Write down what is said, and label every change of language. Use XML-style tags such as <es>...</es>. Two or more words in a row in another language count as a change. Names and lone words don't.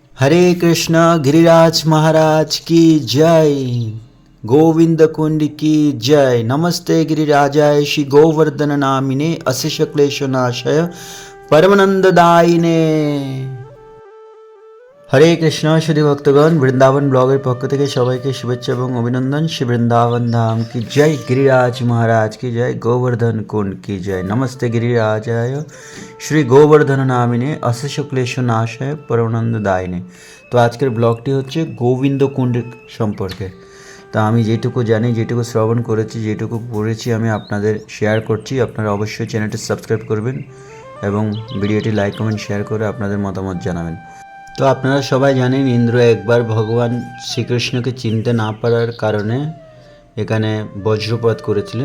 <hi>हरे कृष्ण गिरिराज महाराज की जय। गोविंद कुंड की जय।</hi> <sa>नमस्ते गिरिराजाय श्री गोवर्धन नामिने अशेष क्लेश नाशय परमानंददायिने।</sa> <hi>हरे कृष्ण श्री भक्तगण,</hi> <bn>বৃন্দাবন ব্লগের পক্ষ থেকে সবাইকে শুভেচ্ছা এবং অভিনন্দন।</bn> <hi>श्री वृन्दावन धाम की जय, गिरिराज महाराज की जय, गोवर्धन कुंड की जय।</hi> <sa>नमस्ते गिरिराजाय श्री गोवर्धन नामिने अशेष क्लेश नाशय परमानंददायिने।</sa> <bn>তো আজকের ব্লগটি হচ্ছে গোবিন্দ কুণ্ড সম্পর্কে। তা আমি যেটুকু জানি, যেটুকু শ্রবণ করেছি, যেটুকু পড়েছি আমি আপনাদের শেয়ার করছি। আপনারা অবশ্যই চ্যানেলটি সাবস্ক্রাইব করবেন এবং ভিডিওটি লাইক কমেন্ট শেয়ার করে আপনাদের মতামত জানাবেন। তো আপনারা সবাই জানেন, ইন্দ্র একবার ভগবান শ্রীকৃষ্ণকে চিনতে না পারার কারণে এখানে বজ্রপাত করেছিলেন।</bn>